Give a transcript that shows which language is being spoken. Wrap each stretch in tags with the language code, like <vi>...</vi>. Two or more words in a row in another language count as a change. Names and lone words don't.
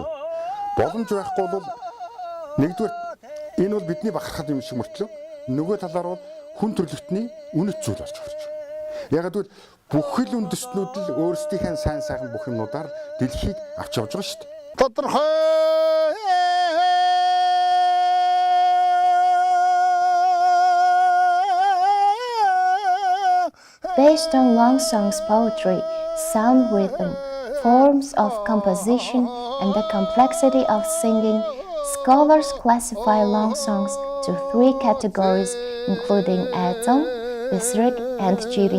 <mn>Боломж байхгүй бол нэгдүгээр энэ бол бидний бахархал юм шиг мөртлөө нөгөө талаар бол хүн төрөлхтний үнэт зүйл болж байна. Яг гэвэл бүхэл үндэстнүүд л өөрсдийнхээ сайн сайхан бүх юмнуудаар дэлхийг авч явж байгаа шүү дээ. Тодорхой</mn> <en>Based on long songs poetry, sound rhythm, forms of composition, and the complexity of singing, scholars classify long songs to 3 categories, including Aedzom, Bisrik, and Jirin.</en>